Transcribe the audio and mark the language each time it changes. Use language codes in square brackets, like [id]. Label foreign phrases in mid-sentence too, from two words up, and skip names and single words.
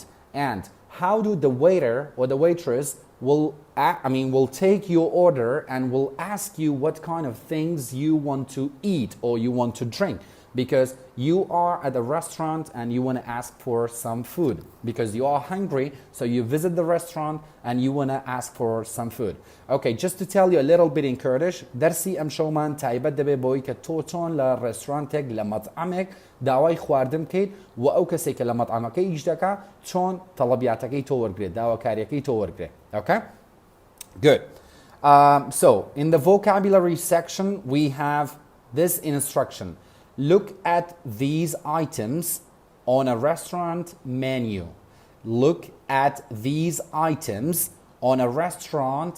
[en] And how do the waiter or the waitress will take your order and will ask you what kind of things you want to eat or you want to drink? Because you are at a restaurant and you want to ask for some food because you are hungry, so you visit the restaurant and you want to ask for some food. Okay, just to tell you a little bit in Kurdish, [ckb] درسي ام شومان تایبەت دەبێ بۆی کە تۆ چۆن لە ڕێستورانتێک لە مەطعەمێک داوای خواردن بکەیت و ئەو کەسێک کە لە مەطعەمەکەی ئیش دەکا چۆن تەڵەبیاتەکەی تۆ وەرگرێت داواکاریەکەی تۆ وەرگرێت. [en] Okay? Good. So in the vocabulary section we have this instruction. Look at these items on a restaurant menu. Look at these items on a restaurant.